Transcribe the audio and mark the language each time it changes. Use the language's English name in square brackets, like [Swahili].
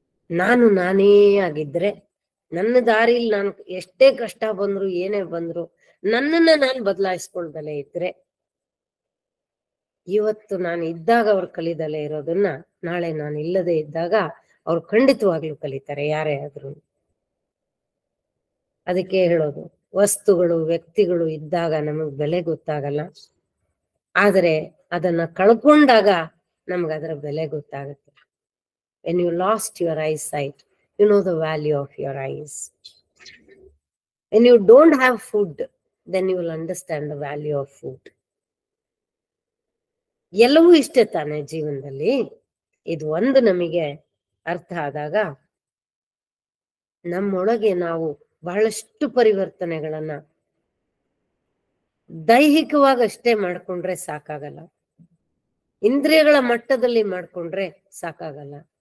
[Kannada] ನಾನು ನಾನೇ ಆಗಿದ್ರೆ, ನನ್ನ ದಾರಿಲಿ ನಾನು ಎಷ್ಟೇ ಕಷ್ಟ ಬಂದ್ರು ಏನೇ ಬಂದ್ರು ನನ್ನನ್ನ ನಾನು ಬದಲಾಯಿಸ್ಕೊಳ್ದಲೇ ಇದ್ರೆ, ಇವತ್ತು ನಾನು ಇದ್ದಾಗ ಅವ್ರು ಕಲಿದಲೇ ಇರೋದನ್ನ ನಾಳೆ ನಾನು ಇಲ್ಲದೆ ಇದ್ದಾಗ ಅವ್ರು ಖಂಡಿತವಾಗ್ಲೂ ಕಲಿತಾರೆ, ಯಾರೇ ಆದ್ರೂ. ಅದಕ್ಕೆ ಹೇಳೋದು, ವಸ್ತುಗಳು ವ್ಯಕ್ತಿಗಳು ಇದ್ದಾಗ ನಮಗ್ ಬೆಲೆ ಗೊತ್ತಾಗಲ್ಲ, ಆದರೆ ಅದನ್ನ ಕಳ್ಕೊಂಡಾಗ ನಮ್ಗೆ ಅದರ ಬೆಲೆ ಗೊತ್ತಾಗುತ್ತೆ. [English] When you lost your eyesight, you know the value of your eyes. When you don't have food, then you will understand the value of food. [Kannada] ಎಲ್ಲವೂ ಇಷ್ಟೇ ತಾನೆ ಜೀವನದಲ್ಲಿ. ಇದು ಒಂದು ನಮಗೆ ಅರ್ಥ ಆದಾಗ ನಮ್ಮೊಳಗೆ ನಾವು ಬಹಳಷ್ಟು ಪರಿವರ್ತನೆಗಳನ್ನ ದೈಹಿಕವಾಗಷ್ಟೇ ಮಾಡ್ಕೊಂಡ್ರೆ ಸಾಕಾಗಲ್ಲ, ಇಂದ್ರಿಯಗಳ ಮಟ್ಟದಲ್ಲಿ ಮಾಡ್ಕೊಂಡ್ರೆ ಸಾಕಾಗಲ್ಲ.